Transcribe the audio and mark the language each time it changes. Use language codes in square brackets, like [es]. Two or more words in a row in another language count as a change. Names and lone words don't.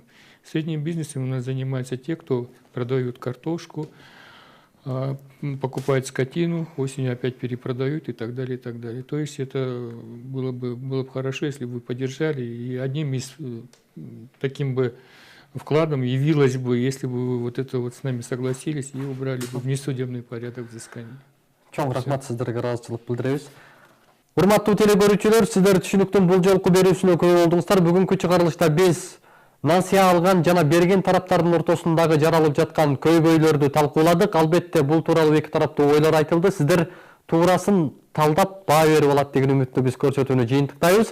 [ru] Средним бизнесом у нас занимаются те, кто продают картошку, покупают скотину, осенью опять перепродают и так далее, и так далее. То есть это было бы хорошо, если бы вы поддержали. И одним из таким бы вкладом явилось бы, если бы вы вот это вот с нами согласились и убрали бы внесудебный порядок взыскания. [ky] Чоң рахмат, сиздерге ыраазычылык билдиребиз. Урматтуу телекөрүүчүлөр, сиздер түшүнүктүн бул жолку берүүсүнө күбө болдуңуздар. Бүгүнкү чыгарылышта биз насыя алган жана берген тараптардын ортосундагы жаралып жаткан көйгөйлөрдү талкууладык. Албетте бул тууралуу эки тараптуу ойлор айтылды. Сиздер туурасын талдап баа берип алат деген үмүттү биз көрсөтүүнү жыйынтыктайбыз.